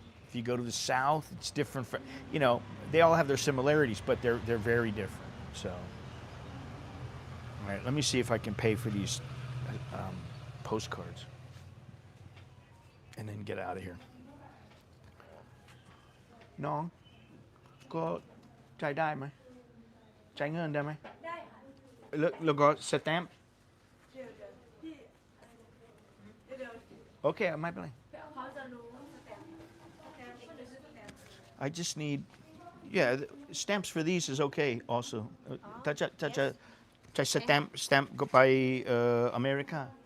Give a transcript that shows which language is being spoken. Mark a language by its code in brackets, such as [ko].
[en] If you go to the south, it's different. You know, they all have their similarities, but they're very different. So, all right, let me see if I can pay for these postcards, and then get out of here. [th] น้องก็จ่ายได้ไหมจ่ายเงินได้ไหม ได้ค่ะ แล้วก็สแตมป์ เดี๋ยวพี่เดี๋ยว โอเคไม่เป็นไร เขาจะรู้สแตมป์ก็จะซื้อสแตมป์ [en] I just need, yeah, stamps for these is okay also. [th] ถ้าจะใช้สแตมป์ก็ไปอเมริกา